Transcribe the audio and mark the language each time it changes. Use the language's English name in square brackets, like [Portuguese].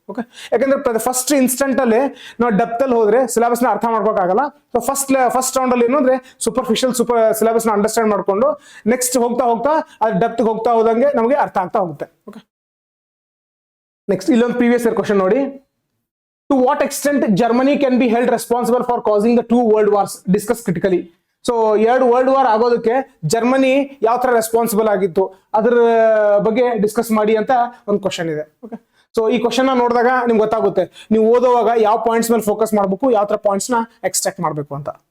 [Kannada] Okay, ಯಾಕಂದ್ರೆ first instant ಅಲ್ಲಿ ನಾವು ಡೆಪ್ತ್ ಅಲ್ಲಿ ಹೋದ್ರೆ ಸಿಲೆಬಸ್ ನ ಅರ್ಥ ಮಾಡ್ಕೋಕ್ಕಾಗಲ್ಲ. ಸೊ ಫಸ್ಟ್ ರೌಂಡ್ ಅಲ್ಲಿ ಏನಂದ್ರೆ ಸೂಪರ್ಫಿಷಿಯಲ್ ಸಿಲೆಬಸ್ ನ ಅಂಡರ್ಸ್ಟ್ಯಾಂಡ್ ಮಾಡ್ಕೊಂಡು ನೆಕ್ಸ್ಟ್ ಹೋಗ್ತಾ ಅದು ಡೆಪ್ತ್ ಹೋಗ್ತಾ ಹೋದಂಗೆ ನಮಗೆ ಅರ್ಥ ಆಗ್ತಾ ಹೋಗುತ್ತೆ. ಓಕೆ, ನೆಕ್ಸ್ಟ್ ಇಲ್ಲೊಂದು ಪ್ರೀವಿಯಸ್ ಇಯರ್ ಕ್ವಶನ್ ನೋಡಿ. [English] To what extent Germany can be held responsible for causing the 2 world wars? Discuss critically. [Kannada] So 2 world war ಆಗೋದಕ್ಕೆ ಜರ್ಮನಿ ಯಾವ ತರ ರೆಸ್ಪಾನ್ಸಿಬಲ್ ಆಗಿತ್ತು ಅದ್ರ ಬಗ್ಗೆ ಡಿಸ್ಕಸ್ ಮಾಡಿ ಅಂತ ಒಂದು ಕ್ವಶನ್ ಇದೆ. ಓಕೆ, ಸೊ ಈ ಕ್ವಶನ್ ನ ನೋಡಿದಾಗ ನಿಮ್ಗೆ ಗೊತ್ತಾಗುತ್ತೆ ನೀವು ಓದುವಾಗ ಯಾವ ಪಾಯಿಂಟ್ಸ್ ಮೇಲೆ ಫೋಕಸ್ ಮಾಡಬೇಕು, ಯಾವ ತರ ಪಾಯಿಂಟ್ಸ್ ನ ಎಕ್ಸ್ಟ್ರಾಕ್ಟ್ ಮಾಡಬೇಕು ಅಂತ.